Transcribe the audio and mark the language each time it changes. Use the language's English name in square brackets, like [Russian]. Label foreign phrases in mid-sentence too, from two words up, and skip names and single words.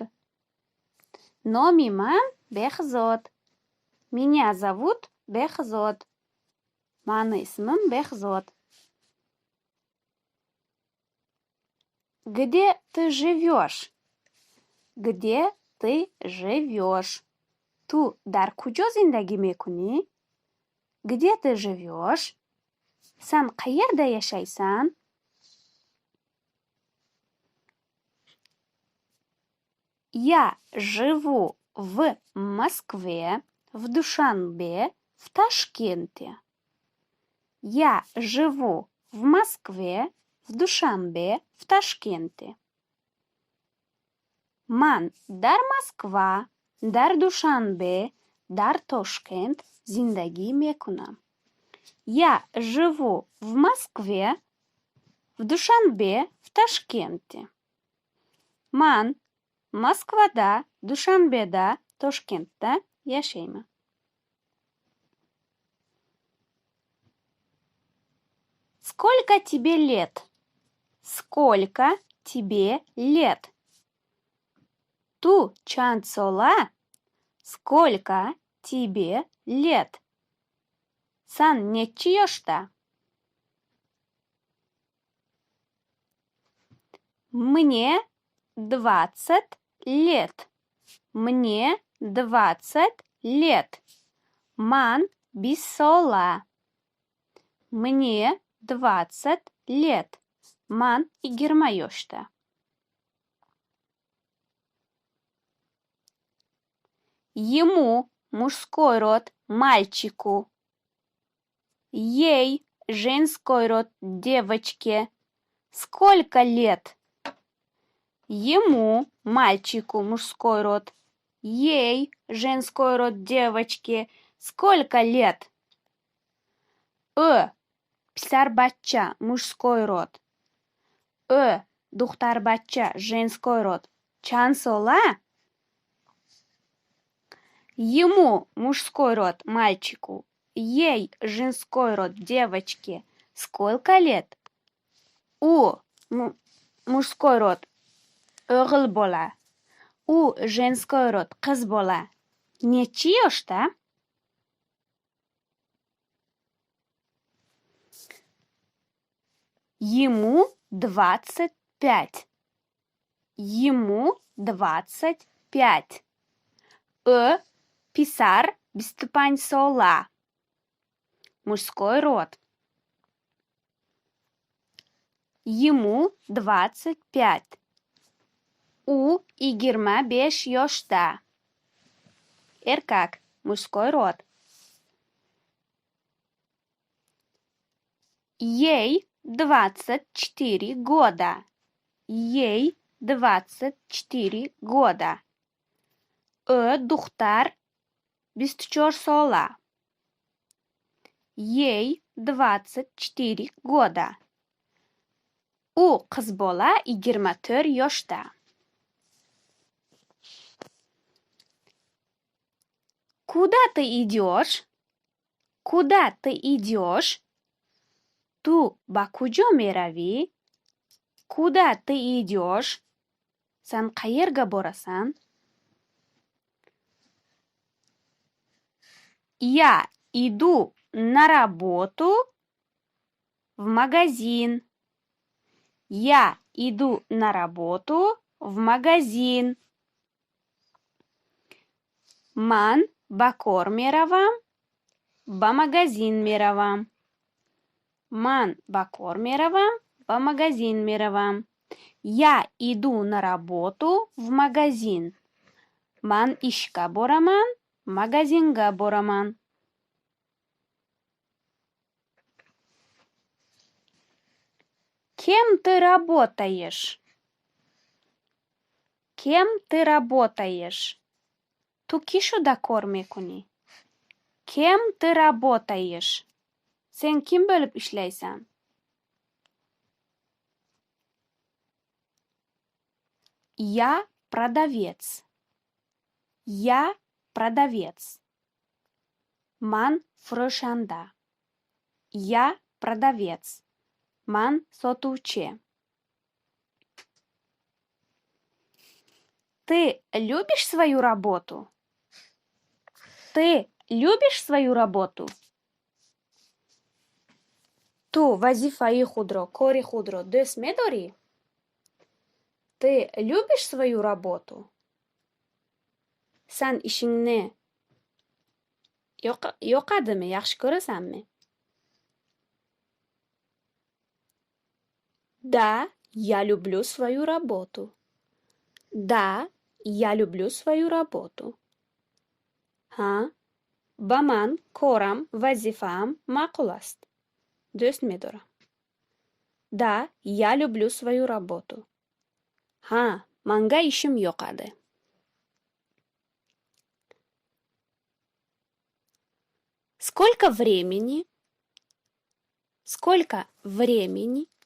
[Tajik] Номи ман Бехзод. [Russian] Меня зовут Бехзод. [Uzbek] Маны исмим Бехзод. [Russian] Где ты живешь? Где ты живешь? [Tajik] Ту дар куҷо зиндагӣ мекунӣ? [Russian] Где ты живешь? [Uzbek] Сан қаерда яшайсан? [Russian] Я живу в Москве, в Душанбе, в Ташкенте. Я живу в Москве, в Душанбе, в Ташкенте. [Tajik] Ман дар Москва, дар Душанбе, дар Тошкент зиндагӣ мекунам. [Russian] Я живу в Москве, в Душанбе, в Ташкенте. [Uzbek] Ман Москвада, Душанбеда, Тошкентда яшайман. [Russian] Сколько тебе лет? Сколько тебе лет? [Tajik] Ту чанд сола? [Russian] Сколько тебе лет? [Uzbek] Сан неччи ёшта? [Russian] Мне 20 лет. Мне 20 лет. [Tajik] Ман 20 сола. [Russian] Мне 20 лет. [Uzbek] Ман 20 ёшта. [Russian] Ему мужской род мальчику. Ей женской род девочке. Сколько лет? Ему мальчику мужской род. Ей женской род девочке. Сколько лет? [Tajik] Писар бачча [Russian] мужской род. [Tajik] Духтар бачча [Russian] женской род. [Tajik] Чанд сола? [Russian] Ему мужской род мальчику. Ей женской род девочке. Сколько лет? [Uzbek] У [Russian] мужской род [Uzbek] o'g'il bola. У [Russian] женской род [Uzbek] qiz bola. Неччи yoshda? [Russian] Ему 25. Ему 25. [Tajik] Писар 25 сола. [Russian] Мужской род. Ему 25. [Uzbek] У 25 yoshda. [Russian] Эркак. Мужской род. Ей 24 года. Ей 24 года. [Tajik] Духтар 24 сола. [Russian] Ей 24 года. [Uzbek] У qiz bola 24 yoshda. [Russian] Куда ты идешь? Куда ты идешь? [Tajik] Ту ба куҷо меравӣ? [Russian] Куда ты идешь? [Uzbek] Сан қаерга борасан? [Russian] Я иду на работу в магазин. Я иду на работу в магазин. [Tajik] Ман ба кор меравам, ба магазин меравам. Ман ба кор меравам, ба магазин меравам. [Russian] Я иду на работу в магазин. [Uzbek] Ман ишка бораман, магазинга бораман. [Russian] Кем ты работаешь? Кем ты работаешь? [Tajik] ту кишуда кор мекунӣ? [Russian] Кем ты работаешь? [Uzbek] Сен ким bo'lib ishlaysan? [Russian] Я продавец. Я продавец. [Tajik] Ман фурӯшанда. [Russian] Я продавец. [Uzbek] Ман сотувчи. [Russian] Ты любишь свою работу? Ты любишь свою работу? [Tajik] Ту вазифаи худро, кори худро дӯст медорӣ? [Russian] Ты любишь свою работу? [Uzbek] Сан ишингни yoqadimi, yaxshi ko'rasanmi? [Russian] Да, я люблю свою работу. Да, я люблю свою работу. [Tajik] Ha, ба ман корам, вазифаам маъқул аст. Дӯст медорам. [Russian] Да, я люблю свою работу. [Uzbek] Ha, manga ishim yoqadi. [Russian] Сколько времени? Сколько времени?